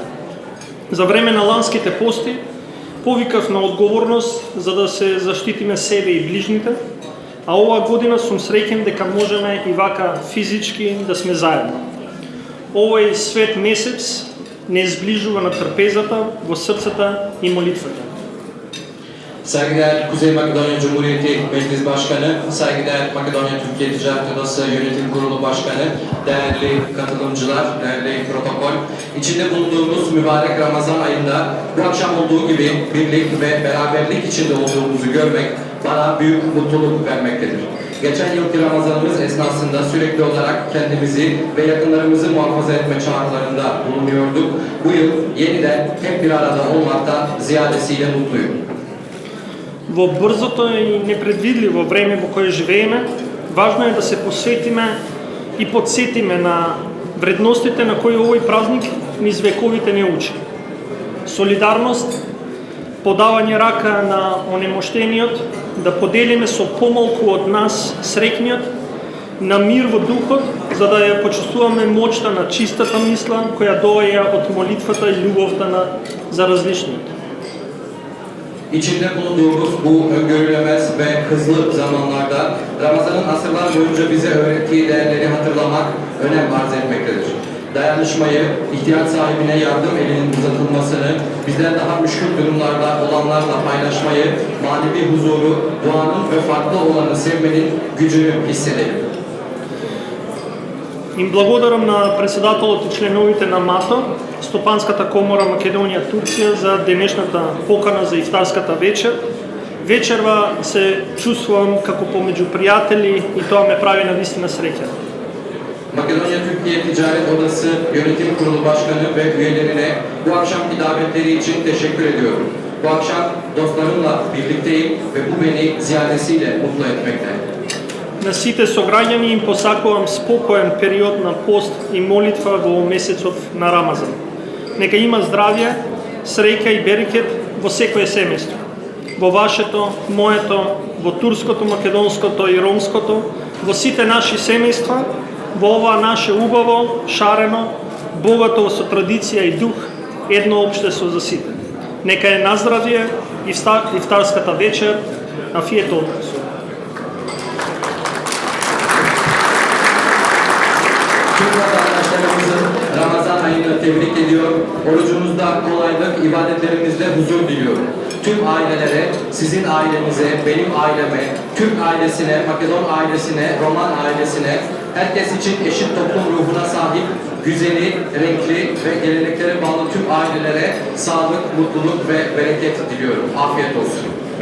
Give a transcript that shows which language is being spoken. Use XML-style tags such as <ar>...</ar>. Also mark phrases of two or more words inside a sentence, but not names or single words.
<mk>За време на ланските пости повикав на одговорност за да се заштитиме себе и ближните, а оваа година сум среќен дека можеме и вака физички да сме заедно. Овој свет месец не сближува на трпезата, во срцата и молитвата.</mk> <tr>Saygıdeğer Kuzey Makedonya Cumhuriyeti Meclis Başkanı, saygıdeğer Makedonya Türkiye Ticaret Odası Yönetim Kurulu Başkanı, değerli katılımcılar, değerli protokol, içinde bulunduğumuz mübarek Ramazan ayında bu akşam olduğu gibi birlik ve beraberlik içinde olduğumuzu görmek bana büyük mutluluk vermektedir. Geçen yılki Ramazanımız esnasında sürekli olarak kendimizi ve yakınlarımızı muhafaza etme çağrılarında bulunuyorduk. Bu yıl yeniden hep bir arada olmaktan ziyadesiyle mutluyum.</tr> <mk>Во брзото и непредвидливо време во кое живееме, важно е да се посветиме и подсетиме на вредностите на кои овој празник низ вековите не учи. Солидарност, подавање рака на онемоштениот, да поделиме со помалку од нас среќниот, на мир во духот, за да ја почувствуваме моќта на чистата мисла која доаѓа од молитвата и љубовта за различниот.</mk> <tr>İçinde bulunduğumuz bu öngörülemez ve hızlı zamanlarda Ramazan'ın asırlar boyunca bize öğrettiği değerleri hatırlamak önem arz etmektedir. Dayanışmayı, ihtiyaç sahibine yardım elinin uzatılmasını, bizden daha müşkül durumlarda olanlarla paylaşmayı, manevi huzuru, duanın ve farklı olanı sevmenin gücünü hissedelim.</tr> <mk>Им благодарам на председателот и членовите на МАТО, Стопанската комора Македонија Турција за денешната покана за ифтарската вечер. Вечерва се чувствувам како помеѓу пријатели и тоа ме прави навистина среќен.</mk> <tr>Makedonya Türkiye Ticaret Odası Yönetim Kurulu Başkanı ve üyelerine bu akşamki davetleri için teşekkür ediyorum. Bu akşam dostlarımla birlikteyim ve bu beni ziyadesiyle mutlu etmekte.</tr> <mk>На сите сограѓани им посакувам спокоен период на пост и молитва во месецов на Рамазан. Нека има здравје, среќа и берекет во секое семејство. Во вашето, моето, во турското, македонското и ромското, во сите наши семејства, во ова наше убаво, шарено, богато со традиција и дух, едно општество за сите. Нека е наздравје ифтарската вечер,</mk> <tr>afiyet olsun. Tüm vatandaşlarımızın Ramazan ayını tebrik ediyor. Orucunuzda kolaylık, ibadetlerimizde huzur diliyorum. Tüm ailelere, sizin ailenize, benim aileme, Türk ailesine, Makedon ailesine, Roman ailesine, herkes için eşit toplum ruhuna sahip, güzeli, renkli ve geleneklere bağlı tüm ailelere sağlık, mutluluk ve bereket diliyorum.</tr>